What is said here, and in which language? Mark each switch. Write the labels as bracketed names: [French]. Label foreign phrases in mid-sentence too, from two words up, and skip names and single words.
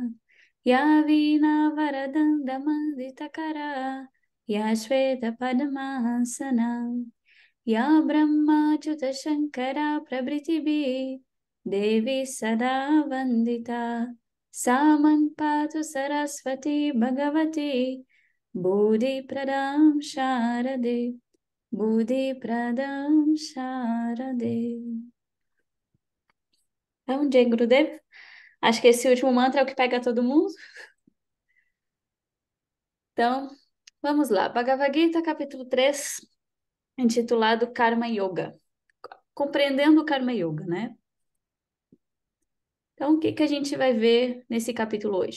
[Sanskrit] या वीणा वरदण्ड मण्डित करा या श्वेत पद्मासना या ब्रह्मा अच्युत शङ्कर प्रभृतिभि देवी सदा वन्दिता सा मां पातु सरस्वती भगवती बोधि प्रदां शारदे बोधि प्रदां शारदे Bodhi Pradam Sharade. [Portuguese] Então, [Hindi] जय गुरुदेव, [Portuguese] acho que esse último mantra é o que pega todo mundo. Então, vamos lá. Bhagavad Gita, capítulo 3, intitulado Karma Yoga. Compreendendo o Karma Yoga, né? Então, o que que a gente vai ver nesse capítulo hoje?